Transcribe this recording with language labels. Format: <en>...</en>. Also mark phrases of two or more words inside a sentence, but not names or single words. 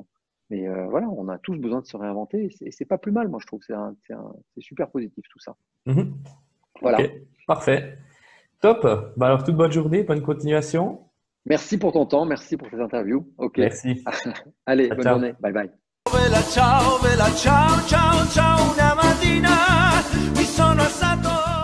<fr>Mais voilà, on a tous besoin de se réinventer et c'est pas plus mal, moi je trouve que c'est super positif tout ça. Mhm. Ok, Voilà. parfait. Top. Bah alors, toute bonne journée, bonne continuation. Merci pour ton temps, merci pour cette interview. Ok. Merci. Allez, Ciao, bonne journée. ciao.</fr> <en>Bye bye.</en> <it>Bella ciao, ciao, ciao, una mattina mi sono alzato</it>